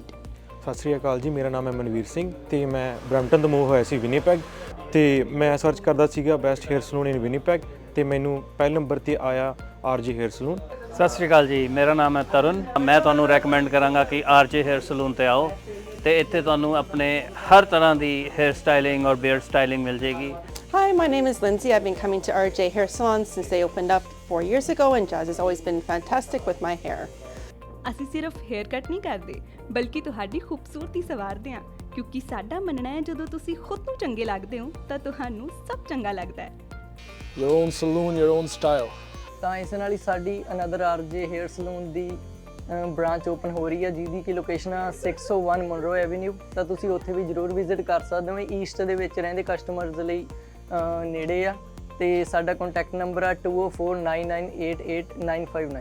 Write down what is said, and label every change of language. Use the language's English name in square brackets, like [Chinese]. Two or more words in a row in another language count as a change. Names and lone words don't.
[Punjabi] ਸਤਿ ਸ਼੍ਰੀ ਅਕਾਲ ਜੀ, ਮੇਰਾ ਨਾਮ ਹੈ ਮਨਵੀਰ ਸਿੰਘ ਤੇ ਮੈਂ ਬਰੈਂਪਟਨ ਤੋਂ ਮੂਵ ਹੋਇਆ ਸੀ ਵਿਨੀਪੈਗ ਤੇ ਮੈਂ ਸਰਚ ਕਰਦਾ ਸੀਗਾ [English] best hair salon in Winnipeg [Punjabi] ਤੇ ਮੈਨੂੰ ਪਹਿਲੇ ਨੰਬਰ ਤੇ ਆਇਆ RJ ਹੇਅਰ ਸਲੂਨ। ਸਤਿ ਸ਼੍ਰੀ ਅਕਾਲ ਜੀ, ਮੇਰਾ ਨਾਮ ਹੈ ਤਰੁਣ। ਮੈਂ ਤੁਹਾਨੂੰ ਰეკਮੈਂਡ ਕਰਾਂਗਾ ਕਿ RJ ਹੇਅਰ ਸਲੂਨ ਤੇ ਆਓ ਤੇ ਇੱਥੇ ਤੁਹਾਨੂੰ ਆਪਣੇ ਹਰ ਤਰ੍ਹਾਂ ਦੀ [English] hair styling [Punjabi] ਔਰ [English] beard styling [Punjabi] ਮਿਲ ਜੇਗੀ। [English] Hi, my name is Lindsay. I've been coming to RJ Hair Salon since they opened up 4 years ago and Jazz has always been fantastic with my hair. [Punjabi] ਅਸੀਂ ਸਿਰਫ [English] hair cut [Punjabi] ਨਹੀਂ ਕਰਦੇ ਬਲਕਿ ਤੁਹਾਡੀ ਖੂਬਸੂਰਤੀ ਸੰਵਾਰਦੇ ਹਾਂ ਕਿਉਂਕਿ ਸਾਡਾ ਮੰਨਣਾ ਹੈ ਜਦੋਂ ਤੁਸੀਂ ਖੁਦ ਨੂੰ ਚੰਗੇ ਲੱਗਦੇ ਹੋ ਤਾਂ ਤੁਹਾਨੂੰ ਸਭ ਚੰਗਾ ਲੱਗਦਾ ਹੈ। [English] Your own saloon, your own style. [Punjabi] ਤਾਂ ਇਸ ਨਾਲ ਹੀ ਸਾਡੀ ਅਨਦਰ RJ ਹੇਅਰ ਸਲੂਨ ਦੀ ਬ੍ਰਾਂਚ ਓਪਨ ਹੋ ਰਹੀ ਹੈ ਜਿਹਦੀ ਕਿ ਲੋਕੇਸ਼ਨ ਆ 601 ਮਨਰੋ ਐਵੀਨਿਊ। ਤਾਂ ਤੁਸੀਂ ਉੱਥੇ ਵੀ ਜ਼ਰੂਰ ਵਿਜ਼ਿਟ ਕਰ ਸਕਦੇ ਹੋ। ਈਸਟ ਦੇ ਵਿੱਚ ਰਹਿੰਦੇ ਕਸਟਮਰਸ ਲਈ ਨੇੜੇ ਆ ਤੇ ਸਾਡਾ [English] contact number [Punjabi] ਆ 2049988959।